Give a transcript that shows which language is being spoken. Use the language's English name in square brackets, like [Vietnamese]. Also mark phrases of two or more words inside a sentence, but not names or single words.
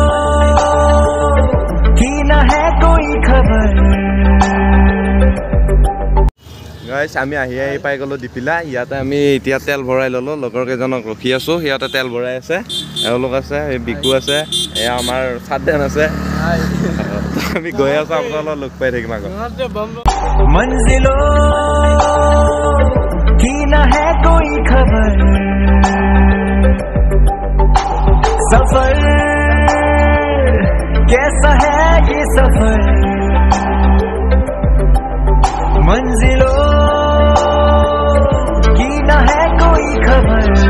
[Hindi] की न है कोई खबर। [Assamese] গাইছ আমি আহি পাই গ'লোঁ ডিপিলা। ইয়াতে আমি এতিয়া তেল ভৰাই ল'লোঁ, লগৰ কেইজনক ৰখি আছোঁ। সিহঁতে তেল ভৰাই আছে, এওঁলোক আছে, এই বিকু আছে, এয়া আমাৰ চাদ্দেন আছে। আমি গৈ আছোঁ, আপোনালোকক লগ পাই থাকিম আগত। [Hindi] मंजिलों की न है कोई खबर, सफर कैसा है ये सफर, मंजिलों की न है कोई खबर।